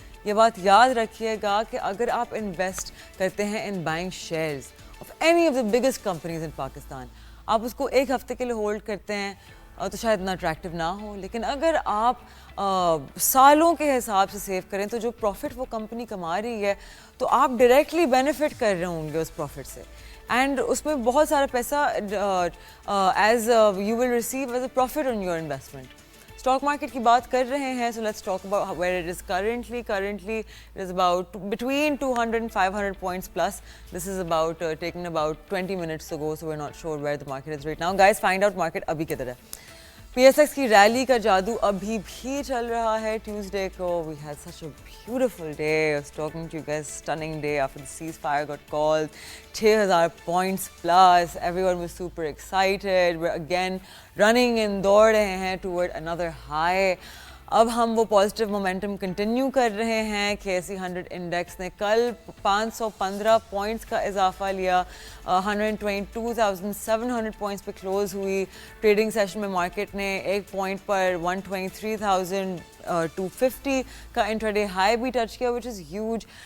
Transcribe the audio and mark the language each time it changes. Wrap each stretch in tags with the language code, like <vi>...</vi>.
<ur>یہ بات یاد رکھیے گا کہ اگر آپ انویسٹ کرتے ہیں</ur> <en>in buying shares of any of the biggest companies in Pakistan,</en> <ur>آپ اس کو ایک ہفتے کے لیے ہولڈ کرتے ہیں تو شاید اتنا اٹریکٹیو نہ ہو, لیکن اگر آپ سالوں کے حساب سے سیو کریں تو جو پروفٹ وہ کمپنی کما رہی ہے تو آپ ڈائریکٹلی بینیفٹ کر رہے ہوں گے اس پروفٹ سے, اینڈ اس میں بہت سارا پیسہ</ur> <en>As you will receive as a profit on your investment.</en> <ur>Stock market کی بات کر رہے ہیں,</ur> <en>so let's talk about where it is currently. Currently it is about between 200 and 500 points plus. This is about taken about 20 minutes ago, so we're not sure where the market is right now. Guys, find out market</en> <ur>abhi kidhar hai. PSX کی rally کا جادو ابھی بھی چل رہا ہے.</ur> <en>Tuesday کو we had such a beautiful day. I was talking to you guys, stunning day after the ceasefire got called. 6,000 points plus. Everyone was super excited. We're again running in</en> <ur>دوڑ رہے ہیں</ur> <en>toward another high.</en> <ur>اب ہم وہ positive momentum continue کر رہے ہیں. KSE 100 index نے کل 515 پوائنٹس کا اضافہ لیا. 122,700 پوائنٹس پہ کلوز ہوئی. ٹریڈنگ سیشن میں مارکیٹ نے ایک پوائنٹ پر 123,250 کا انٹراڈے ہائی بھی ٹچ کیا,</ur> <en>Which is huge.</en>